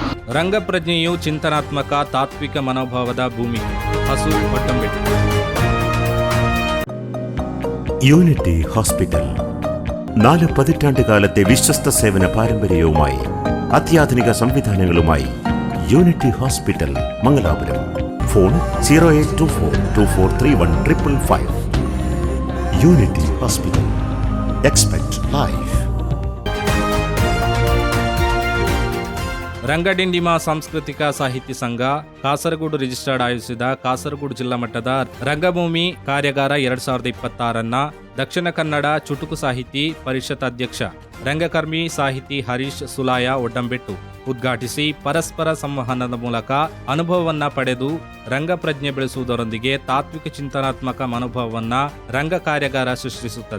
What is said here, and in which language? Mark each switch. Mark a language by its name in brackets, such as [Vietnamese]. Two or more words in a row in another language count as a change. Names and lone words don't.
[Kannada] ರಂಗಪ್ರಜ್ಞೆಯು ಚಿಂತನಾತ್ಮಕ ತಾತ್ವಿಕ ಮನೋಭಾವದ ಭೂಮಿಕೆ. ಹಸು ಒಟ್ಟಂಬೆಟ್ಟು. [Malayalam] യൂണിറ്റി ഹോസ്പിറ്റൽ 4 പതിറ്റാണ്ടുകാലത്തെ വിശ്വസ്ത സേവന പാരമ്പര്യവുമായി അത്യാധുനിക സംവിധാനങ്ങളുമായി യൂണിറ്റി ഹോസ്പിറ്റൽ മംഗലാപുരം. ഫോൺ 0824243155. [English] Unity Hospital. Expect Life. [Kannada] ರಂಗಡಿಂಡಿಮ ಸಾಂಸ್ಕೃತಿಕ ಸಾಹಿತ್ಯ ಸಂಘ ಕಾಸರಗೋಡು ರಿಜಿಸ್ಟರ್ಡ್ ಆಯೋಜಿಸಿದ ಕಾಸರಗೋಡು ಜಿಲ್ಲಾ ಮಟ್ಟದ ರಂಗಭೂಮಿ ಕಾರ್ಯಾಗಾರ 2026 ದಕ್ಷಿಣ ಕನ್ನಡ ಚುಟುಕು ಸಾಹಿತಿ ಪರಿಷತ್ ಅಧ್ಯಕ್ಷ ರಂಗಕರ್ಮಿ ಸಾಹಿತಿ ಹರೀಶ್ ಸುಲಾಯ ಒಡ್ಡಂಬೆಟ್ಟು ಉದ್ಘಾಟಿಸಿ, ಪರಸ್ಪರ ಸಂವಹನದ ಮೂಲಕ ಅನುಭವವನ್ನ ಪಡೆದು ರಂಗಪ್ರಜ್ಞೆ ಬೆಳೆಸುವುದರೊಂದಿಗೆ ತಾತ್ವಿಕ ಚಿಂತನಾತ್ಮಕ ಮನೋಭಾವವನ್ನ ರಂಗ ಕಾರ್ಯಾಗಾರ ಸೃಷ್ಟಿಸುತ್ತದೆ.